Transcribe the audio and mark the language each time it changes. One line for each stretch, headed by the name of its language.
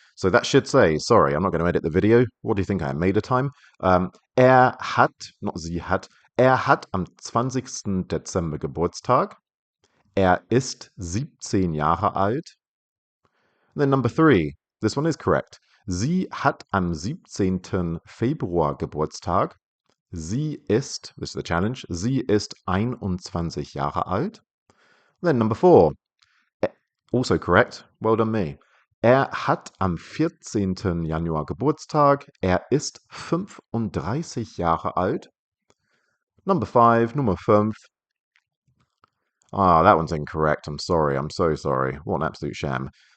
English: So that should say, sorry, I'm not going to edit the video. What do you think I am, made a time?
German: Hat, not sie hat, hat am 20. Dezember Geburtstag. Ist 17 Jahre alt.
English: And then number 3, this one is correct.
German: Sie hat am 17. Februar Geburtstag. Sie ist,
English: this is the challenge,
German: sie ist 21 Jahre alt.
English: Then number 4, also correct, well done me.
German: Hat am 14. Januar Geburtstag. Ist 35 Jahre alt.
English: Number 5,
German: Nummer 5.
English: That one's incorrect. I'm sorry. I'm so sorry. What an absolute sham.